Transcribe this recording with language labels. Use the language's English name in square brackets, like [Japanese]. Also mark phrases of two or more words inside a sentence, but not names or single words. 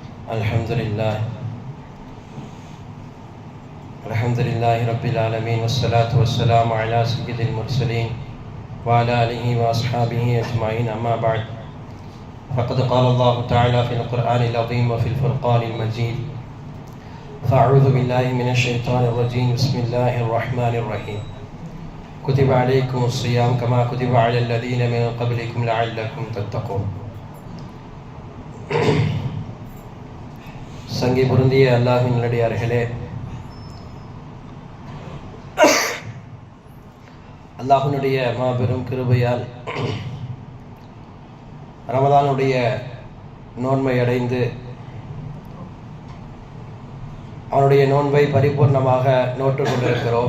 [Arabic] الحمد لله رب العالمين والصلاة والسلام على سيد المرسلين وعلى آله وأصحابه أجمعين أما بعد فقد قال الله تعالى في القرآن العظيم وفي الفرقان المجيد فأعوذ بالله من الشيطان الرجيم بسم الله الرحمن الرحيم كتب عليكم الصيام كما كتب على الذين من قبلكم لعلكم تتقون. [Tamil] சங்கி பொருந்திய அல்லாஹ்வின் நல்லடியார்களே, அல்லாஹ்வினுடைய மாபெரும் கிருபையால் ரமதானுடைய நோன்பை அடைந்து அவனுடைய நோன்பை பரிபூர்ணமாக நோற்று கொண்டிருக்கிறோம்.